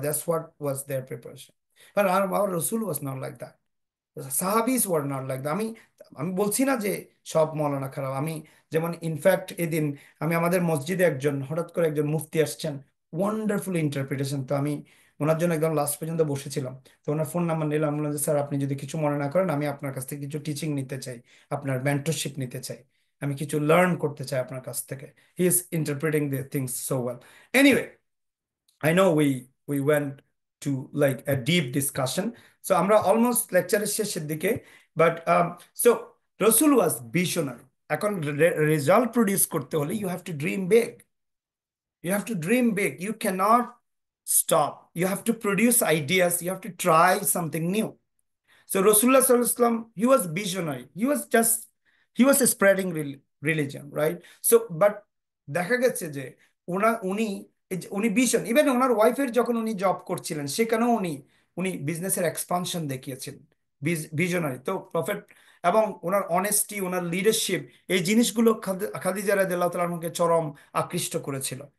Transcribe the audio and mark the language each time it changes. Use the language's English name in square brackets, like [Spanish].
[English] That's what was their preparation. [Bangla] But [English] our রসুল was not like that, [Bangla] সাহাবিজ were not like that. আমি আমি বলছি না যে সব মৌলানা খারাপ, যেমন ইনফ্যাক্ট এদিন আমি আমাদের মসজিদে হঠাৎ করে একজন মুফতি আসছেন, ওয়ান্ডারফুল ইন্টারপ্রিটেশন, তো আমি ওনার জন্য একদম লাস্ট পর্যন্ত বসেছিলাম। তো ওনার ফোন নাম্বার নিলাম, বললাম যে স্যার আপনি যদি কিছু মনে না করেন, আমি আপনার কাছ থেকে কিছু টিচিং নিতে চাই, আপনার মেন্টরশিপ নিতে চাই, আমি কিছু লার্ন করতে চাই আপনার কাছ থেকে। [English] He is interpreting the things so well. Anyway, I know we went to like a deep discussion. So আমরা almost lecture [Bangla] শেষের দিকে, [English] but so Rasul was visionary. [Bangla] এখন রেজাল্ট প্রডিউস করতে হলে [English] you have to dream big. You have to dream big. You cannot stop. You have to produce ideas. You have to try something new. So Rasulullah Sallallahu Alaihi Wasallam, he was visionary. He was spreading religion, right? [Bangla] So, but দেখা গেছে যে উনি উনি vision, even ওনার ওয়াইফের যখন উনি job করছিলেন সেখানেও উনি উনি বিজনেসের এক্সপানশন দেখিয়েছিলেন, ভিশনারি তো প্রফেট। এবং ওনার অনেস্টি, ওনার লিডারশিপ, এই জিনিসগুলো খাদিজা রাদিয়াল্লাহু তাআলা আনহাকে চরম আকৃষ্ট করেছিল।